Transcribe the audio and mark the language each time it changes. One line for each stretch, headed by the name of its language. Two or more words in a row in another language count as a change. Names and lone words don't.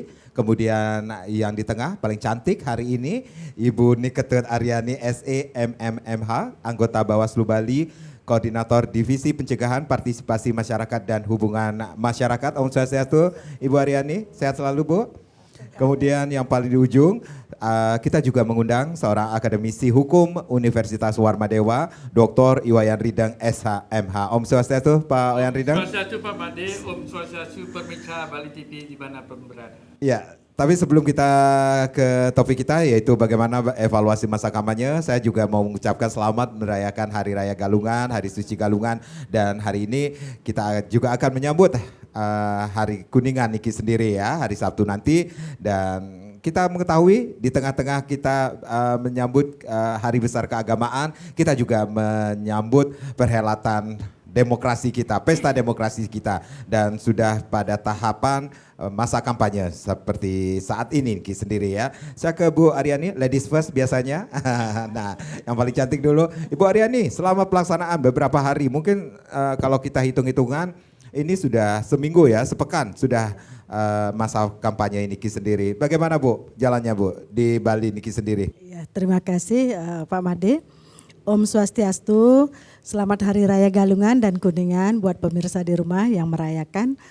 Indonesian: Kemudian yang di tengah paling cantik hari ini Ibu Niketut Aryani SE MMMH, anggota Bawaslu Bali, Koordinator Divisi Pencegahan Partisipasi Masyarakat dan Hubungan Masyarakat.
Balinese: Om Swastiastu, Ibu Aryani,
Indonesian: sehat selalu Bu. Kemudian yang paling di ujung kita juga mengundang seorang akademisi hukum Universitas Warmadewa, Dr. Iwayan Ridang SHMH.
Balinese: Om Swastiastu, Pak Iwayan Ridang. Om Swastiastu
Indonesian: Pak Made,
Balinese: Om Swastiastu
Indonesian: pemirsa Bali TV dimanapun berada. Ya, tapi sebelum kita ke topik kita yaitu bagaimana evaluasi masa kampanye, saya juga mau mengucapkan selamat merayakan Hari Raya Galungan, Hari Suci Galungan, dan hari ini kita juga akan menyambut Hari Kuningan Niki sendiri ya, hari Sabtu nanti. Dan kita mengetahui di tengah-tengah kita menyambut hari besar keagamaan, kita juga menyambut perhelatan demokrasi kita, pesta demokrasi kita, dan sudah pada tahapan masa kampanye seperti saat ini Niki sendiri ya. Saya ke Bu Aryani,
English: ladies first biasanya.
Indonesian: Nah, yang paling cantik dulu, Ibu Aryani, selama pelaksanaan beberapa hari, mungkin kalau kita hitung-hitungan ini sudah seminggu ya, sepekan sudah masa kampanye Niki sendiri. Bagaimana Bu jalannya Bu di Bali Niki sendiri? Ya, terima kasih Pak Made.
Balinese: Om Swastiastu,
Indonesian: selamat Hari Raya Galungan dan Kuningan buat pemirsa di rumah yang merayakan.